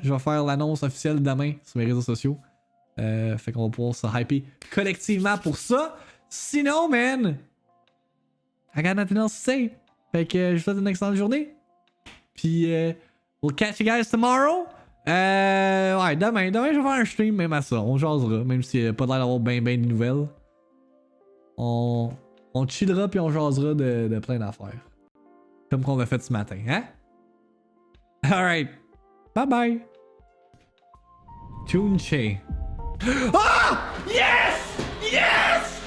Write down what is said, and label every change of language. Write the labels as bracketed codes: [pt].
[fr] Je vais faire l'annonce officielle demain sur mes réseaux sociaux. Fait qu'on va pouvoir se hyper collectivement pour ça. [en] Sinon, man, I got nothing else to say. [fr] Fait que je vous souhaite une excellente journée. [en] Puis, we'll catch you guys tomorrow. [fr] Ouais, demain, je vais faire un stream même à ça. On jasera, même s'il n'y a pas l'air d'avoir ben de nouvelles. On chillera puis on jasera de plein d'affaires. Comme qu'on a fait ce matin, hein? [en] Alright. Bye bye. Tunche. Ah! Yes! Yes!